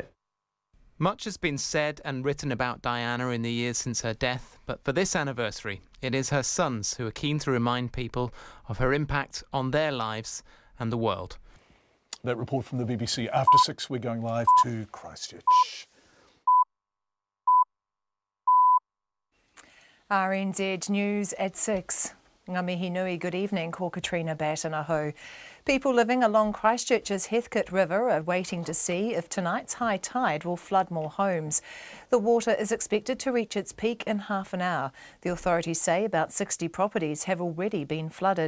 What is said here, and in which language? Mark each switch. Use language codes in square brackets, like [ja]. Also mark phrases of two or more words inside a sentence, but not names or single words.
[en] Much has been said and written about Diana in the years since her death, but for this anniversary, it is her sons who are keen to remind people of her impact on their lives and the world. That report from the BBC. After 6, we're going live to Christchurch. RNZ News at 6. [mi] Ngā mihi nui, [en] good evening, ko Katrina Batanaho. People living along Christchurch's Heathcote River are waiting to see if tonight's high tide will flood more homes. The water is expected to reach its peak in half an hour. The authorities say about 60 properties have already been flooded.